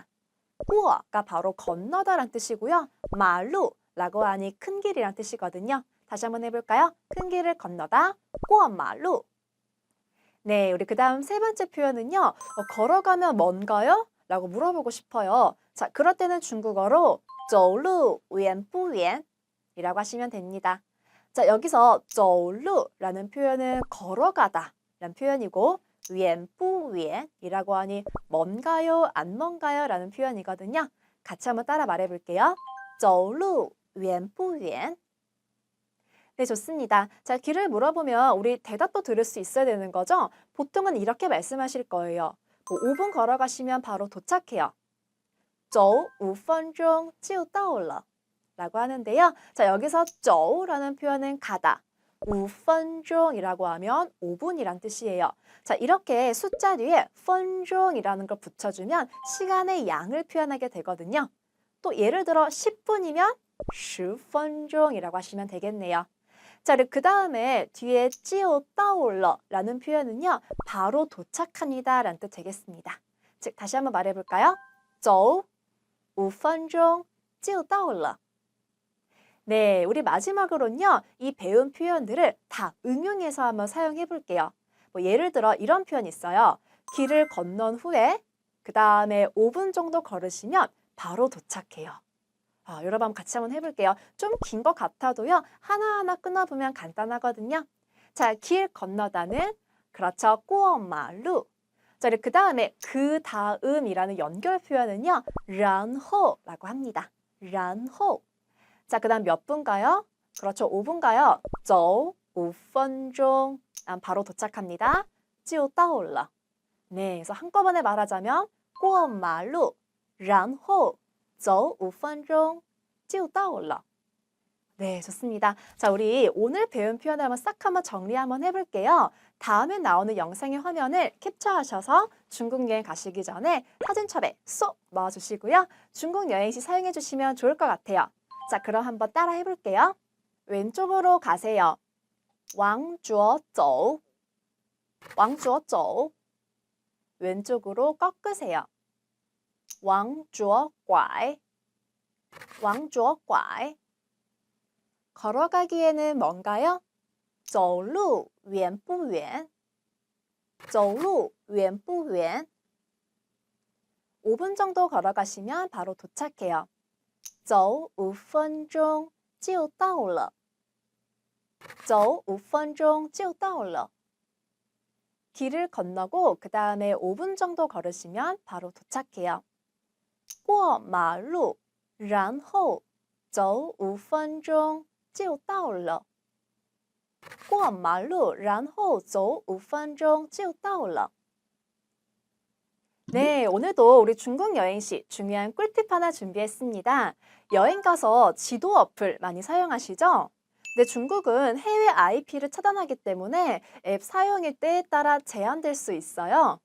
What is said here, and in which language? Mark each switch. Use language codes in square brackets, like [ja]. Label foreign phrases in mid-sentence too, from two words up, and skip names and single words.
[ko] 过가 바로 건너다 란 뜻이고요. 마루 라고 하니 큰 길이란 뜻이거든요. 다시 한번 해볼까요? 큰 길을 건너다 [zh] 过马路 [ko] 네, 우리 그 다음 세 번째 표현은요. 걸어가면 뭔가요? 라고 물어보고 싶어요. 자, 그럴 때는 중국어로 [zh] 走路远不远 [ko] 이라고 하시면 됩니다. 자, 여기서 走路 라는 표현은 걸어가다 라는 표현이고 [zh] 远不远 [ko] 이라고 하니 뭔가요? 안 뭔가요? 라는 표현이거든요. 같이 한번 따라 말해볼게요. [zh] 走路远不远 [ko] 네, 좋습니다. 자, 길을 물어보면 우리 대답도 들을 수 있어야 되는 거죠? 보통은 이렇게 말씀하실 거예요. 뭐 5분 걸어가시면 바로 도착해요. [zh] 走5分钟就到了 [ko] 라고 하는데요. 자, 여기서 走라는 표현은 가다. 5 分钟 이라고 하면 5분이란 뜻이에요. 자, 이렇게 숫자 뒤에 分钟 이라는 걸 붙여주면 시간의 양을 표현하게 되거든요. 또 예를 들어 10분이면 10 分钟 이라고 하시면 되겠네요. 자, 그 다음에 뒤에 [zh] 就到了 [ko] 라는 표현은요. 바로 도착합니다 라는 뜻 되겠습니다. 즉, 다시 한번 말해볼까요? [zh] 走5分钟就到了 [ko] 네, 우리 마지막으로는요. 이 배운 표현들을 다 응용해서 한번 사용해 볼게요. 뭐 예를 들어 이런 표현 있어요. 길을 건넌 후에 그 다음에 5분 정도 걸으시면 바로 도착해요. 여러분 한번 같이 한번 해볼게요. 좀 긴 것 같아도요. 하나하나 끊어보면 간단하거든요. 자, 길 건너다는 그렇죠. [zh] 过马路 [ko] 자, 그 다음에 그 다음이라는 연결 표현은요. 然后 라고 합니다. 然后 자, 그 다음 몇 분가요? 그렇죠. 5분가요? [zh] 走5分钟 [ko] 바로 도착합니다. [zh] 就到了 [ko] 네, 그래서 한꺼번에 말하자면 [zh] 过马路然后走5分钟就到了 [ko] 네, 좋습니다. 자, 우리 오늘 배운 표현을 한번 정리 한번 해볼게요. 다음에 나오는 영상의 화면을 캡처하셔서 중국 여행 가시기 전에 사진첩에 쏙 넣어주시고요. 중국 여행 시 사용해 주시면 좋을 것 같아요. 자, 그럼 한번 따라 해볼게요. 왼쪽으로 가세요. [zh] 往左走 往左走 [ko] 왼쪽으로 꺾으세요. [zh] 往左拐 往左拐 [ko] 걸어가기에는 뭔가요? [zh] 走路远不远走路远不远 [ko] 5분 정도 걸어가시면 바로 도착해요. [zh] 走5分钟就到了走5分钟就到了 [ko] 길을 건너고 그 다음에 5분 정도 걸으시면 바로 도착해요. [zh] 过马路然后走5分钟就到了过马路然后走5分钟就到了 [ko] 네, 오늘도 우리 중국 여행 시 중요한 꿀팁 하나 준비했습니다. 여행 가서 지도 어플 많이 사용하시죠? 근데 중국은 해외 IP를 차단하기 때문에 앱 사용일 때에 따라 제한될 수 있어요.